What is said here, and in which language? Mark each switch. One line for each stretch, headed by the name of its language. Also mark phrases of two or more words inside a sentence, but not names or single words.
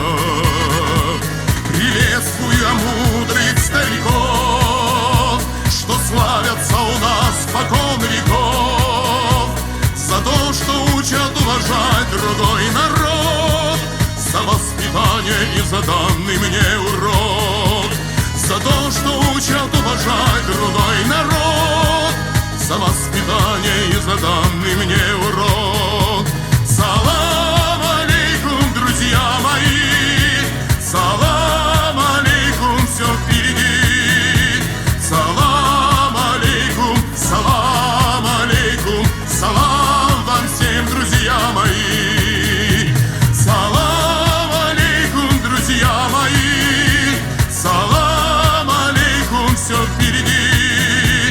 Russian: Приветствую я мудрых стариков, что славятся у нас спокон веков, за то, что учат уважать другой народ, за воспитание и за данный мне урок, за то, что учат уважать другой народ, за воспитание и за данный мне урок.
Arabic: سلام عليكم,
Russian: друзья мои, салам алейкум, все впереди.
Arabic: سلام عليكم، سلام عليكم,
Russian: салам вам всем, друзья мои.
Arabic: سلام عليكم,
Russian: друзья мои, салам алейкум, все впереди.